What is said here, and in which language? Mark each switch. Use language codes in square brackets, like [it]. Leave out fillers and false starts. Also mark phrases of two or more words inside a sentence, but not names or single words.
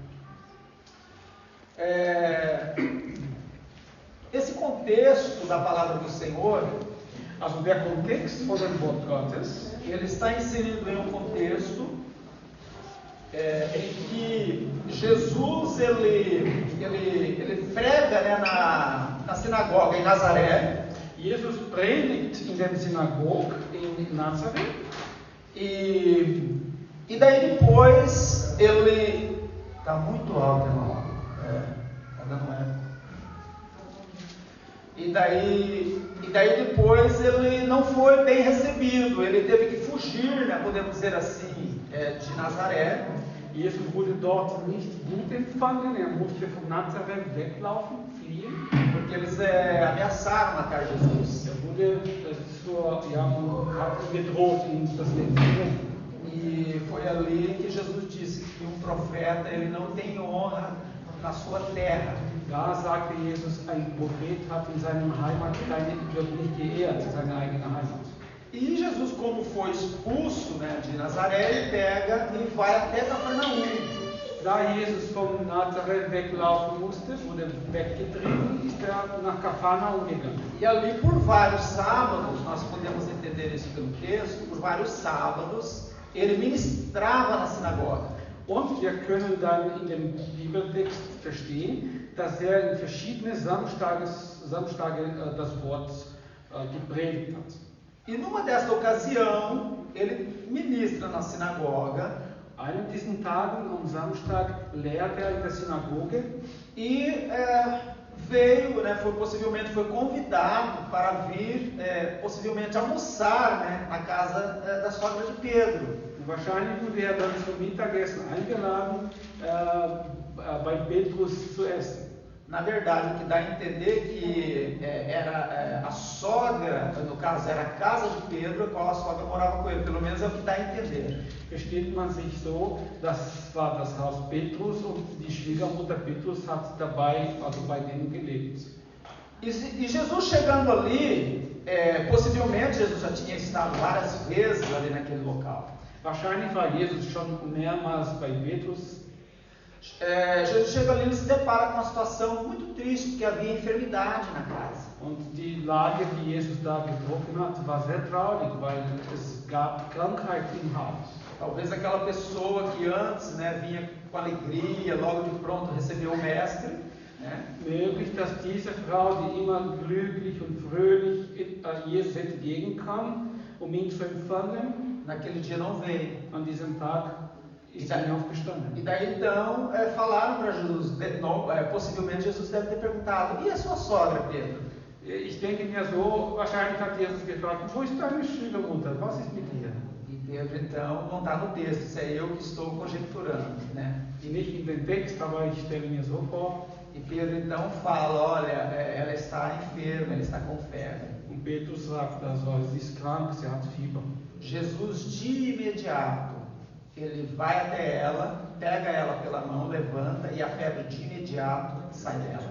[pt] Esse contexto da palavra do Senhor, [de] Also der Kontext von dem Wort Gottes, [pt] ele está inserido em um contexto em que Jesus ele prega, né, na sinagoga em Nazaré. [de] Jesus predigt in der Synagoge in Nazareth. [pt] E daí depois ele está muito alto, irmão. Está dando eco. E daí depois ele não foi bem recebido, ele teve que fugir, né, podemos dizer assim, de Nazaré. [de] Jesus wurde dort nicht gut empfangen, musste von Nazareth weglaufen, fliehen. [pt] Porque eles ameaçaram matar Jesus. [de] Wurde hat gedroht, ihm das Leben zu nehmen. [pt] E foi ali que Jesus disse que um profeta ele não tem honra na sua terra. [de] Da sagte Jesus, ein Prophet hat in seinem Heimat wird nicht geehrt, seine eigene Heimat. [pt] E Jesus, como foi expulso, né, de Nazaré, ele pega e vai até Cafarnaum. [de] Da Jesus von Nazareth weglaufen musste, wurde weggetrieben, ist nach Kafarnaum gegangen. [pt] E ali por vários sábados, nós podemos entender isso pelo texto, por vários sábados, ele ministrava na sinagoga. [de] Und wir können dann in dem Bibeltext verstehen, dass in verschiedene Samstage das Wort gepredigt hat. [pt] E numa desta ocasião, ele ministra na sinagoga. [de] Einen diesen Tagen am Samstag lehrte in der Synagoge. [pt] E veio, né, possivelmente foi convidado para vir, possivelmente almoçar, né, na casa da sogra de Pedro. [de] Wahrscheinlich wurde er dann zum Mittagessen eingeladen, bei Petrus zu essen. [pt] Na verdade, o que dá a entender que era a sogra, no caso era a casa de Pedro, a qual a sogra morava com ele. Pelo menos é o que dá a entender. [de] Versteht man sich so, das war das Haus Petrus und die Schwiegermutter Petrus hat dabei, also bei denen gelebt. [pt] E Jesus chegando ali, possivelmente Jesus já tinha estado várias vezes ali naquele local. [de] Wahrscheinlich war Jesus schon mehrmals bei Petrus. [pt] Jesus chega ali e se depara com uma situação muito triste, porque havia enfermidade na casa. [de] Und die Lage, die Jesus da getroffen hat, war sehr traurig, weil es gab Krankheit im Haus. [pt] Talvez aquela pessoa que antes, né, vinha com alegria, logo de pronto recebeu o mestre, né? [de] Möglich, dass diese Frau, die immer glücklich und fröhlich Jesus entgegenkam, ihn zu empfangen, [pt] Naquele dia não veio. [de] an diesem Tag ist sie nicht aufgestanden. [pt] E daí então falaram para Jesus, possivelmente Jesus deve ter perguntado, e a sua sogra, Pedro? [de] Ich denke mir so, wahrscheinlich hat Jesus gefragt, wo ist deine Schwiegermutter, was ist mit ihr? [pt] E Pedro então, não está no texto, isso é eu que estou conjecturando, né? [de] Die nicht in den Text, aber ich stelle mir so vor. [pt] E Pedro então fala, olha, ela está enferma, ela está com febre. [de] Und Petrus sagt also, sie ist krank, sie hat Fieber. [pt] Jesus de imediato, ele vai até ela, pega ela pela mão, levanta e a febre de imediato sai dela.